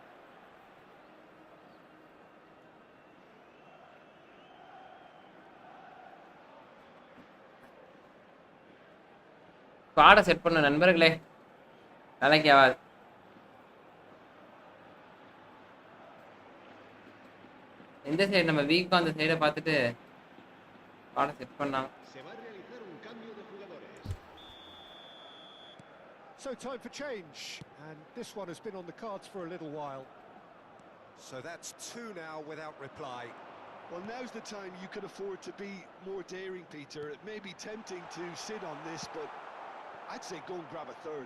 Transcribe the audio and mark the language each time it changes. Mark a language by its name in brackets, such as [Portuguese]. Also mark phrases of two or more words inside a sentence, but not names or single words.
[Tamil] பாட செட் பண்ண நண்பர்களே வேலைக்கு ஆகாது எந்த சைடு நம்ம வீக்கோ அந்த சைடை பார்த்துட்டு பாட செட் பண்ணாங்க [Spanish] Se va a realizar un cambio de jugadores. [English] So time for change, and this one has been on the cards for a little while. So that's two now without reply. Well, now's the time you can afford to be more daring, Peter. It may be tempting to sit on this, but I'd say go and grab a third.